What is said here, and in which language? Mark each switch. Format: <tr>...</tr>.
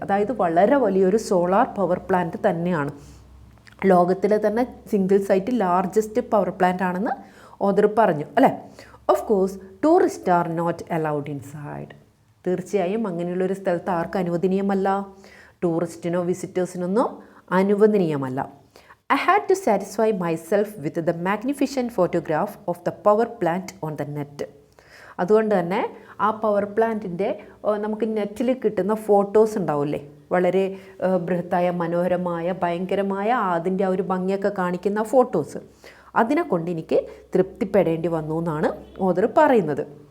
<ml>അതായത് വളരെ വലിയൊരു സോളാർ പവർ പ്ലാന്റ് തന്നെയാണ്. ലോകത്തിലെ തന്നെ single site largest power plant ആണെന്ന് ഓദർ പറഞ്ഞു അല്ലേ.</ml> <en>Of course tourist are not allowed inside.</en> <ml>തീർച്ചയായും അങ്ങനെയുള്ളൊരു സ്ഥലത്ത് ആർക്കും അനുവദനീയമല്ല, ടൂറിസ്റ്റിനോ വിസിറ്റേഴ്സിനൊന്നും അനുവദനീയമല്ല.</ml> <en>I had to satisfy myself with the magnificent photograph of the power plant on the net.</en> <ml>അതുകൊണ്ട് തന്നെ ആ പവർ പ്ലാന്റിൻ്റെ നമുക്ക് നെറ്റിൽ കിട്ടുന്ന ഫോട്ടോസ് ഉണ്ടാവില്ലേ, വളരെ ബൃഹത്തായ മനോഹരമായ ഭയങ്കരമായ അതിൻ്റെ ആ ഒരു ഭംഗിയൊക്കെ കാണിക്കുന്ന ഫോട്ടോസ്, അതിനെ കൊണ്ട് എനിക്ക് തൃപ്തിപ്പെടേണ്ടി വന്നു എന്നാണ് ഓദർ പറയുന്നത്.</ml>